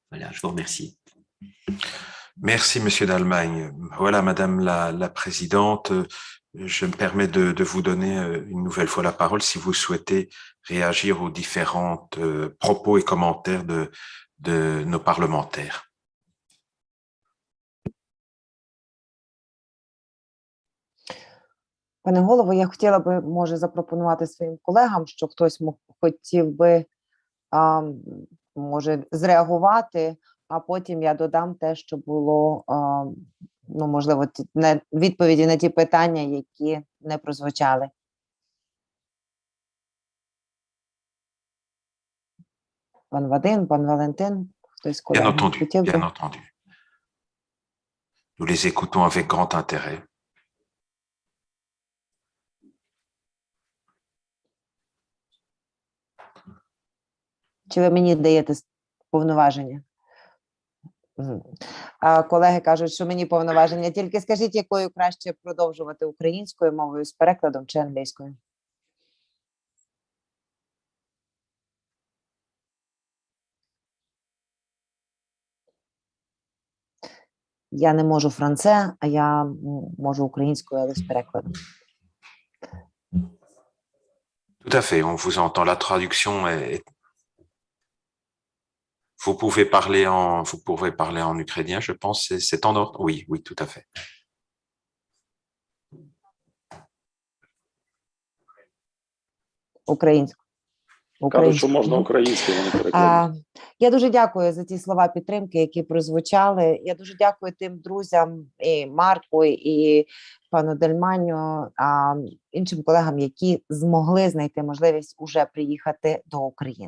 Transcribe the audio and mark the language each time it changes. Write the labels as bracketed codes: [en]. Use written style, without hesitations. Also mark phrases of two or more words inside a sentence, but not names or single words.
[fr] Voilà, je vous remercie. Merci, Monsieur d'Allemagne. Voilà, Madame la Présidente, je me permets de vous donner une nouvelle fois la parole si vous souhaitez réagir aux différents propos et commentaires de nos parlementaires. [uk] Пане голово, я хотіла би, може, запропонувати своїм колегам, що хтось хотів би, може, зреагувати, а потім я додам те, що було, ну, можливо, відповіді на ті питання, які не прозвучали. Пан Вадим, пан Валентин, хтось з колег хотів би? [fr] Bien entendu. Nous les écoutons avec grand intérêt. [uk] Чи ви мені даєте повноваження? Колеги кажуть, що мені повноваження. Тільки скажіть, якою краще продовжувати: українською мовою з перекладом чи англійською? Я не можу франце, а я можу українською, але з перекладом. [fr] Tout à fait, on vous entend. La traduction est... Vous pouvez parler en ukrainien, je pense. C'est en ordre. Oui, oui, tout à fait. [uk] Українською. Кажуть, що можна українською, вони перекладуть. Я дуже дякую за ті слова підтримки, які прозвучали. Я дуже дякую тим друзям, і Марку, і пану Дельманю, іншим колегам, які змогли знайти можливість уже приїхати до України.